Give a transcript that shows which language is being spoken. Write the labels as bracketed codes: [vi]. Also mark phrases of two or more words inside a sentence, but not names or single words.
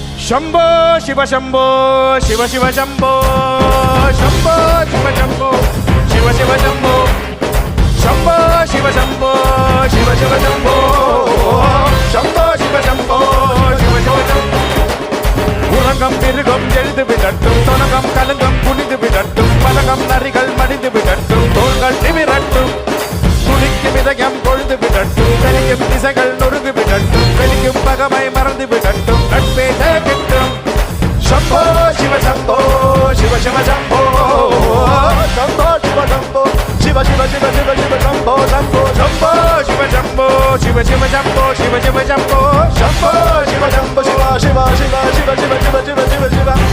[sa] शंभो शिव शंभो शिव शिव शंभो शंभो शिव शंभो शिव शिव शंभो शंभो शिव शंभो शिव शिव शंभो शंभो शिव शंभो शिव शिव शंभो [ta] உலகம் மிருகம் எழுது விடட்டும் தொலகம் கலங்கம் புனிது விடட்டும் பலகம் நரிகள் மடிந்து விடட்டும் தோள்கள் நிமிரட்டும் துடிக்கும் இதயம் கொழுந்து விடட்டும் வெளியும் திசைகள் நொறுங்கு விடட்டும் வெளிக்கும் பகமை மறந்து விடட்டும் நட்பே கிட்டும் [sa] शंभो शिव शंभो शिव शिव शंभो शंभो शिव शंभो शिव शिव शिव शिव शिव शंभो शंभो शंभो शिव शंभो शिव शिव शंभो शिव शिव शंभो शंभो शिव शंभो शिव शिव शिव शिव शिव शिव शिव शिव शिव